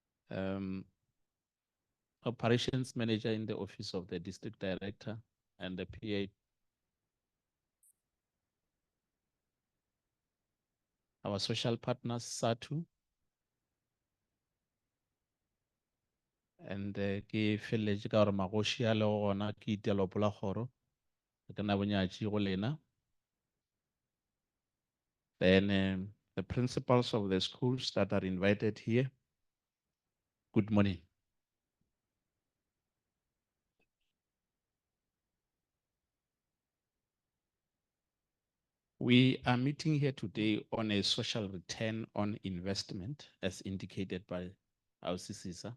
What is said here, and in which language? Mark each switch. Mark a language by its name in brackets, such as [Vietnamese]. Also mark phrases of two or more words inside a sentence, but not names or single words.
[English] operations manager in the office of the district director and the PA. Our social partners, SATU. [Northern Sotho] And ke feletse ka gore magoši a le gona ke itelopola kgoro ke na bonyatši go lena. [English] Then the principals of the schools that are invited here, good morning. We are meeting here today on a social return on investment as indicated by our CCSA.